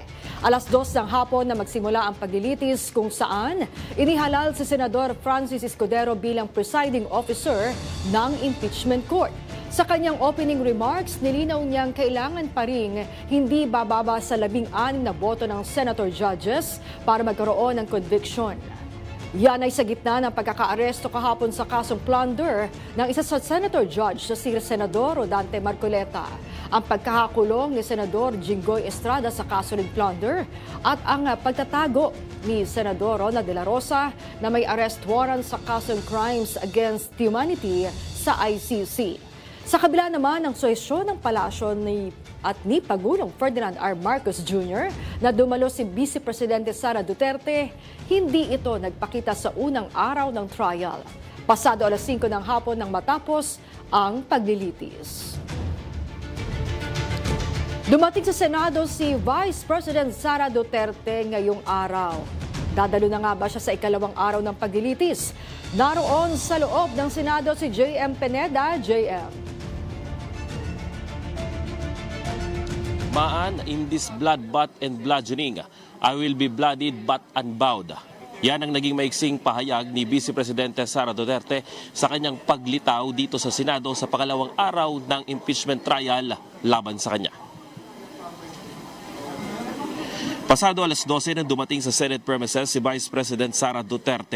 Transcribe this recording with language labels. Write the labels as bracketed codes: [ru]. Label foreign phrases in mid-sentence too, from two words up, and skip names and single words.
[tl] Alas 2 ng hapon na magsimula ang paglilitis kung saan inihalal si Senador Francis Escudero bilang [en] presiding officer [tl] ng [en] impeachment court. [tl] Sa kanyang [en] opening remarks, [tl] nilinaw niyang kailangan pa rin hindi bababa sa 16 na boto ng [en] senator judges [tl] para magkaroon ng conviction. Yan ay sa gitna ng pagkakaaresto kahapon sa kasong plunder ng isa sa [en] senator judge [tl] na si Senador Dante Marcoleta, ang pagkakakulong ni Senador Jinggoy Estrada sa kaso ng plunder at ang pagtatago ni Senador Ronald de la Rosa na may [en] arrest warrant [tl] sa kasong [en] crimes against humanity [tl] sa ICC. Sa kabila naman ng suwesyon ng palasyo ni Pagulong Ferdinand R. Marcos Jr. na dumalo si Vice Presidente Sara Duterte, hindi ito nagpakita sa unang araw ng trial. Pasado alas 5 ng hapon nang matapos ang paglilitis. Dumating sa Senado si Vice President Sara Duterte ngayong araw. Dadalo na nga ba siya sa ikalawang araw ng paglilitis? Naroon sa loob ng Senado si J.M. Pineda. J.M. [en] Maan, in this bloodbath and bludgeoning, I will be bloodied but unbowed. [tl] Yan ang naging maiksing pahayag ni Vice Presidente Sara Duterte sa kanyang paglitaw dito sa Senado sa pangalawang araw ng [en] impeachment trial [tl] laban sa kanya. Pasado alas 12 nang dumating sa [en] Senate premises [tl] si Vice President Sara Duterte.